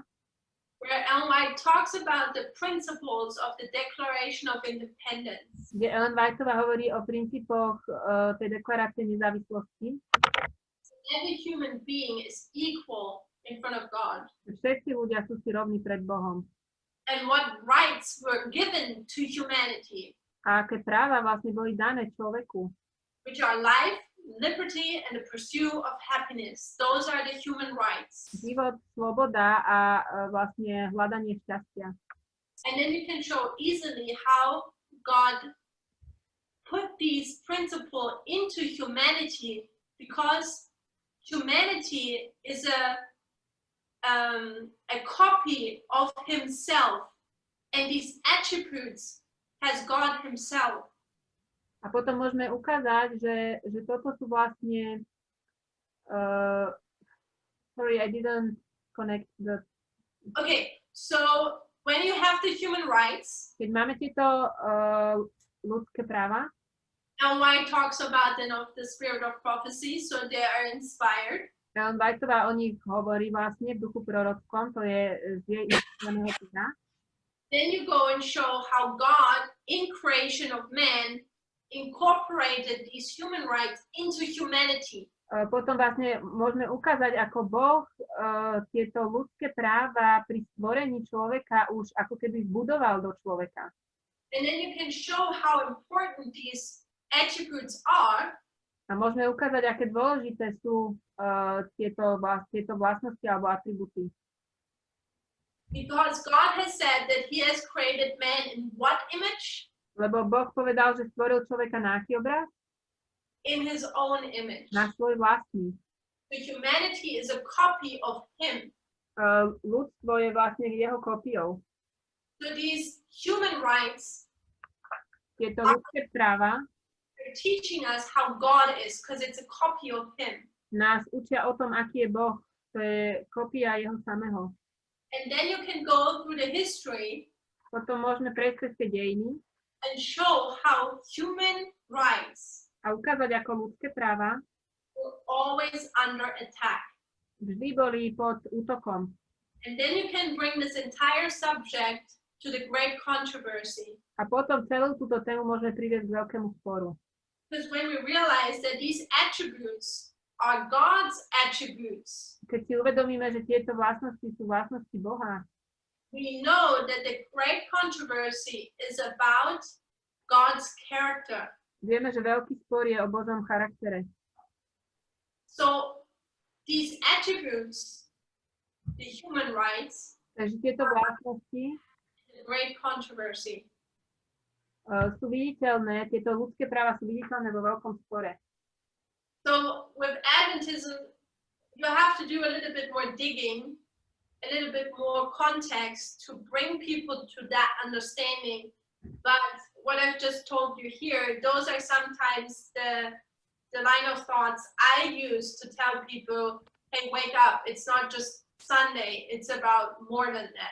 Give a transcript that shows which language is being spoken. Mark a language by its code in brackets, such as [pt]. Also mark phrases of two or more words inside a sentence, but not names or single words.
[en] where Ellen White talks about the principles of the Declaration of Independence. [sk] kde Ellen Whiteová hovorí o princípoch tej deklarácie nezávislosti. [en] Every human being is equal in front of God. [sk] Všetci ľudia sú si rovní pred Bohom. [en] And what rights were given to humanity, [sk] A aké práva vlastne boli dané človeku? [en] which are life, liberty, and the pursuit of happiness. Those are the human rights. [sk] Život, sloboda a vlastne hľadanie šťastia. [en] And then you can show easily how God put these principles into humanity, because humanity is a copy of himself, and these attributes has God himself. [sk] A potom môžeme ukázať, že toto sú vlastne [en] sorry, I didn't connect the... Okay, so when you have the human rights, [sk] Keď máme tieto ľudské práva, [en] Ellen White talks about then of the spirit of prophecy, so they are inspired. [sk] Ellen Whiteová o nich hovorí vlastne v duchu prorockom, to je z jej inspirovaného písma. [en] Then you go and show how God, in creation of man, incorporated these human rights into humanity. [sk] Potom vlastne môžeme ukázať, ako Boh tieto ľudské práva pri stvorení človeka už ako keby vbudoval do človeka. [en] And then you can show how important these attributes are. [sk] A môžeme ukázať, aké dôležité sú tieto vlastnosti alebo atributy. [en] Because God has said that he has created man in what image? [sk] Lebo Boh povedal, že stvoril človeka na aký obraz? [en] In his own image. [sk] Na svoj vlastný. [en] So humanity is a copy of him. [sk] Ľudstvo je vlastne jeho kópiou. [en] So these human rights, [sk] tieto ľudské práva, [en] they're teaching us how God is, because it's a copy of him. [sk] Nás učia o tom, aký je Boh. To je kópia jeho samého. [en] And then you can go through the history. [sk] Potom môžeme prejsť cez tie dejiny. [en] And show how human rights [sk] a ukázať, ako ľudské práva [en] were always under attack. [sk] Vždy boli pod útokom. [en] And then you can bring this entire subject to the great controversy. [sk] A potom celú túto tému môžeme priviesť k veľkému sporu. [en] Because when we realize that these attributes are God's attributes, [sk] keď si uvedomíme, že tieto vlastnosti sú vlastnosti Boha, [en] we know that the great controversy is about God's character. [sk] Vieme, že veľký spor je o Božom charaktere. [en] So these attributes, the human rights, [sk] takže tieto vlastnosti [en] the great controversy. [sk] Sú viditeľné, tieto ľudské práva sú viditeľné vo veľkom spore. [en] So with Adventism, you have to do a little bit more digging, a little bit more context to bring people to that understanding. But what I've just told you here, those are sometimes the line of thoughts I use to tell people, hey, wake up, it's not just Sunday, it's about more than that.